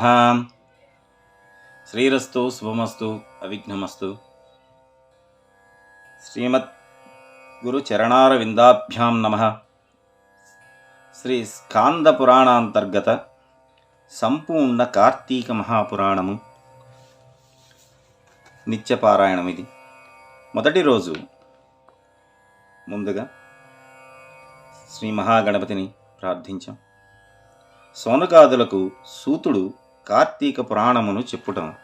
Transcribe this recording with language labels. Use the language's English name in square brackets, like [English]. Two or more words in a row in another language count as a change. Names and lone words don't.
[Sanskrit] श्रीरस्तु शुभमस्तु अविघ्नमस्तु। श्रीमद् गुरुचरणारविन्दाभ्यां नमः। श्री स्कांद पुराणांतर्गत संपूर्ण कार्तीक महापुराणము నిత్యపారాయణం. [Telugu] ఇది మొదటి రోజు. ముందుగా శ్రీ మహాగణపతిని ప్రార్థించాం. సోనకాదులకు సూతుడు కార్తీక పురాణమును చెప్పుట.